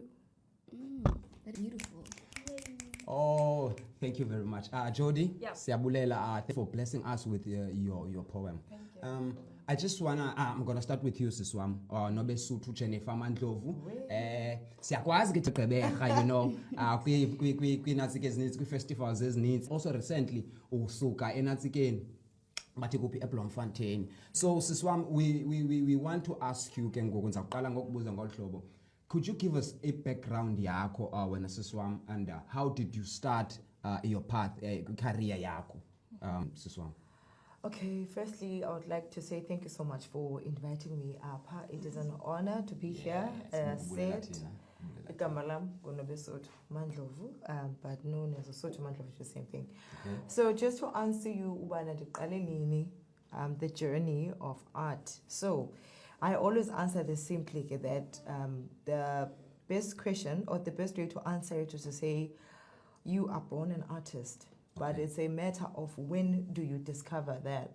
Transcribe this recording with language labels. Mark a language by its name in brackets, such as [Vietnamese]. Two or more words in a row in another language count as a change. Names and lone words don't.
[English] That's beautiful. Oh, thank you very much. Jody, Yeah. siyabulela, thank you for blessing us with your poem. Thank you. I just wanna, I'm gonna start with you, Siswam, Nobesuthu Jennifer Mandlovu. [Xhosa] Siyakwazi ke Gqeberha, [English] you know, [Xhosa] kwi-natsike ezininzi, kwi-festivals ezininzi. [English] Also recently, [Xhosa] usuka enatsikeni, bathi kuphi eBloemfontein. [English] So Siswam, we want to ask you [Xhosa] ke ngoku ngizakuqala ngokubuza ngolu hlobo. [English] Could you give us a background [Xhosa] yakho wena [English] Siswam, and how did you start your path, career yakho, Siswam? Okay, firstly, I would like to say thank you so much for inviting me up. It is an honor to be here. As said, [Xhosa] igama lam nguNobesu Mandlovu, [English] but known as Sotho Mandlovu, is the same thing. Okay. So just to answer you, [Xhosa] ubana ndiqale nini, [English] the journey of art. So I always answer this simply that the best question or the best way to answer it is to say you are born an artist. But it's a matter of when do you discover that?